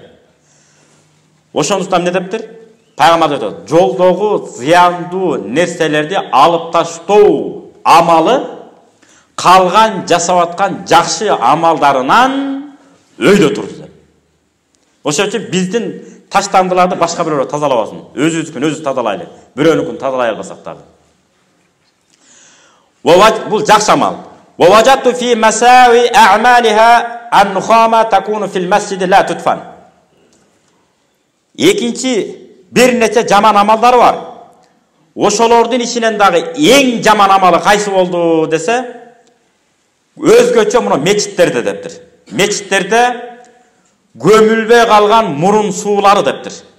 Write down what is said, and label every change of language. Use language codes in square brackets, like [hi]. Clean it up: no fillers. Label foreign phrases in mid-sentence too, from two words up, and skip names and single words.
[ky] Ошондуктан эмне дептир? Пайгамбар айтат, жолдогу зыяндуу нерселерди алып таштоо амалы калган жасап аткан жакшы амалдарынан өйдө турду деп. Ошон үчүн биздин таштандыларды башка бирөө тазалабасын. Өзүбүздүкүн өзүбүз тазалайлы. Бирөөнүкүн тазалай албасак дагы. Бул жакшы амал. [ar] ووجدت في مساوي أعمالها النخامة تكون في المسجد لا تدفن. [ky] Экинчи бир нече жаман амалдар бар. Ошолордун ичинен дагы эң жаман амалы кайсы болду десе, өзгөчө муну мечиттерде дептир. Мечиттерде көмүлбөй калган мурун суулары дептир.